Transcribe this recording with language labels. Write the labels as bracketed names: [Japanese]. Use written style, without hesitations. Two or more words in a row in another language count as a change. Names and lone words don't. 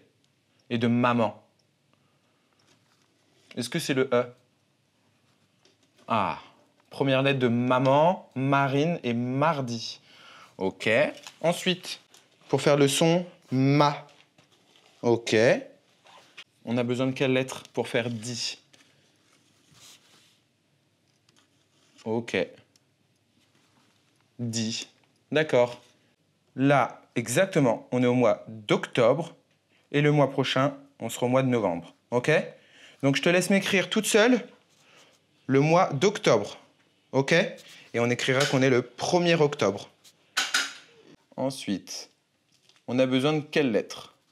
[French] Et de maman. Est-ce que c'est le E? Ah, première lettre de maman, marine et mardi. Ok. Ensuite, pour faire le son ma. Ok. On a besoin de quelle lettre pour faire di? Ok. Di. D'accord. Là, exactement, on est au mois d'octobre et le mois prochain, on sera au mois de novembre. Ok? Donc, je te laisse m'écrire toute seule le mois d'octobre. Ok? Et on écrira qu'on est le 1er octobre. Ensuite, on a besoin de quelle lettre?